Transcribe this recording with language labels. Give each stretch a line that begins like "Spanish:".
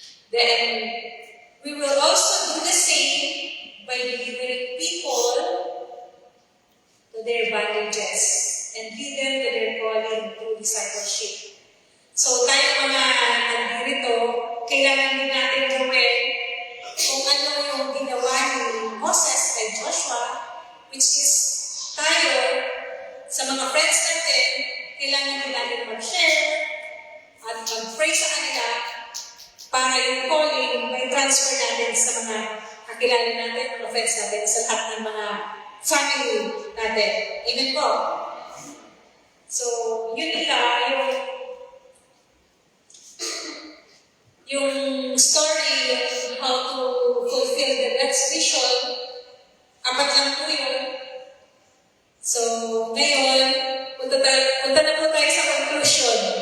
English: Then, we will also do the same by delivering people to their bondages and lead them to their calling through discipleship.
Filipino: So, tayo mga nandito, kailangan din natin gawin kung ano yung ginawa ni Moses kay Joshua, which is tayo, sa mga friends natin, kailangan din natin mag-share at mag-pray sa kanila para yung calling may transfer natin sa mga kakilala natin, mga friends natin, sa lahat ng mga family natin. Amen po? So, yun nila, yung
English: story of how to fulfill the next vision,
Filipino: apat lang po yun. So, ngayon, punta na po tayo sa conclusion.